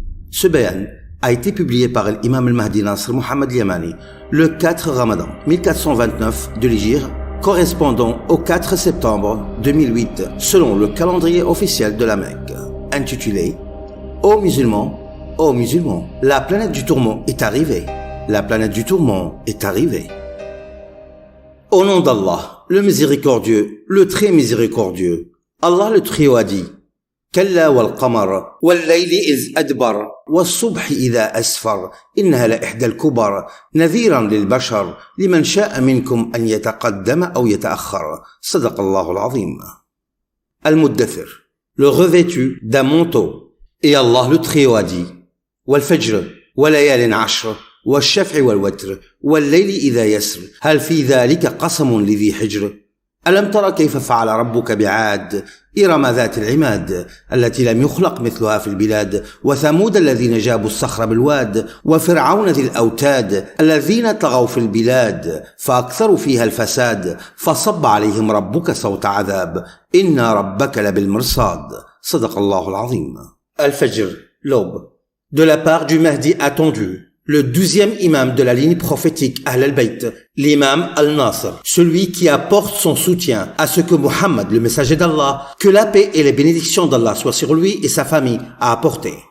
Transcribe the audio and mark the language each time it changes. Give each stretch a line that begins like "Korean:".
French: Ce bayan a été publié par l'imam al-Mahdi Nasr Mohammed al-Yamani le 4 Ramadan 1429 de l'Hégire, correspondant au 4 septembre 2008 selon le calendrier officiel de la Mecque, intitulé « Ô musulmans, ô musulmans, la planète du tourment est arrivée. La planète du tourment est arrivée. » Au nom d'Allah, le miséricordieux, le très miséricordieux, Allah le trio a dit:
Arabic: كلا والقمر والليل إذ أدبر والصبح إذا أسفر إنها لإحدى الكبر نذيرا للبشر لمن شاء منكم أن يتقدم أو يتأخر صدق الله العظيم.
French: Al-Muddathir, le revêtu d'un manteau. Et Allah le trio a dit:
Arabic: والفجر وليال عشر والشفع والوتر والليل إذا يسر هل في ذلك قسم لذي حجر ألم تر كيف فعل ربك بعاد إرم ذات العماد التي لم يخلق مثلها في البلاد وثمود الذين جابوا الصخر بالواد وفرعون ذي الأوتاد الذين طغوا في البلاد فأكثروا فيها الفساد فصب عليهم ربك صوت عذاب إن ربك لبالمرصاد صدق الله العظيم.
French: Al-Fajr, l'aube. De la part du Mahdi attendu, le 12e imam de la ligne prophétique Ahl al-Bayt, l'imam al-Nasr, celui qui apporte son soutien à ce que Muhammad, le messager d'Allah, que la paix et les bénédictions d'Allah soient sur lui et sa famille, a apporté.